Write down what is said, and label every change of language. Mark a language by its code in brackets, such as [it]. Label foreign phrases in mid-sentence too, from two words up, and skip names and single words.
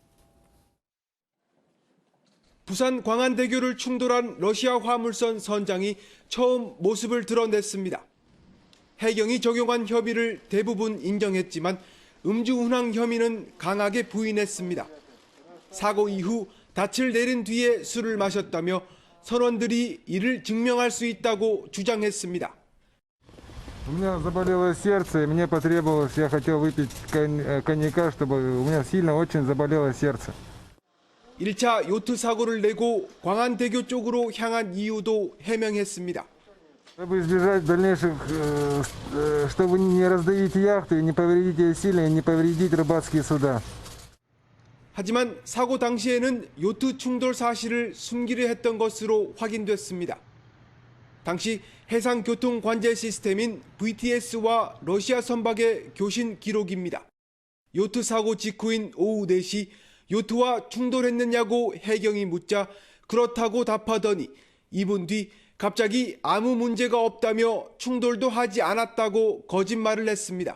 [ko] 부산 광안대교를 충돌한 러시아 화물선 선장이 처음 모습을 드러냈습니다. 해경이 적용한 혐의를 대부분 인정했지만 음주운항 혐의는 강하게 부인했습니다. 사고 이후 닻을 내린 뒤에 술을 마셨다며 선원들이 이를 증명할 수 있다고 주장했습니다. [ru] У меня заболело сердце, и мне потребовалось, я хотел выпить коньяка, чтобы у меня сильно очень заболело сердце. [ko] 1차 요트 사고를 내고 광안대교 쪽으로 향한 이유도 해명했습니다. [ru] Чтобы избежать дальнейших, чтобы не раздавить яхту и не повредить ее сильно, и не повредить рыбацкие суда. [ko] 하지만 사고 당시에는 요트 충돌 사실을 숨기려 했던 것으로 확인됐습니다. 당시 해상교통관제 시스템인 VTS와 러시아 선박의 교신 기록입니다. 요트 사고 직후인 오후 4시 요트와 충돌했느냐고 해경이 묻자 그렇다고 답하더니 2분 뒤 갑자기 아무 문제가 없다며 충돌도 하지 않았다고 거짓말을 했습니다.